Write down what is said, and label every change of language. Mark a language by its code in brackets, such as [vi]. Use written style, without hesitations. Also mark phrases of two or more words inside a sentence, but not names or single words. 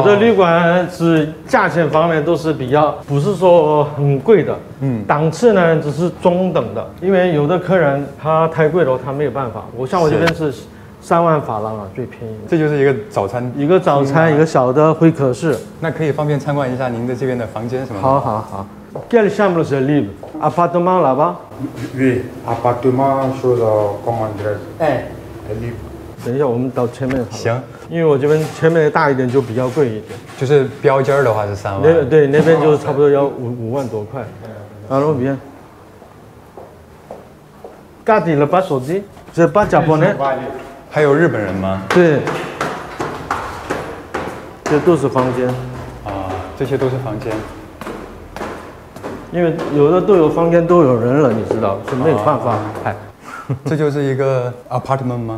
[zh] 的旅馆是价钱方面都是比较，不是说很贵的，档次呢只是中等的，因为有的客人他太贵了，他没有办法。我这边是3万法郎最便宜。这就是一个早餐，一个小的会客室。那可以方便参观一下您的这边的房间什么的。 [fr] 好。Quelle chambre c'est libre? Appartement là-bas? Oui, appartement sur le comment dirais-je? Libre. [zh] 等一下，我们到前面好。行。因为我这边前面大一点就比较贵一点，就是标间的话是3万。对，那边就差不多要5万多块。 [fr] Alors bien. Garde le pas sorti. C'est pas japonais. [zh] 还有日本人吗？对，这都是房间。这些都是房间。因为有的都有房间都有人了，你知道是没有办法拍。这就是一个 apartment 吗？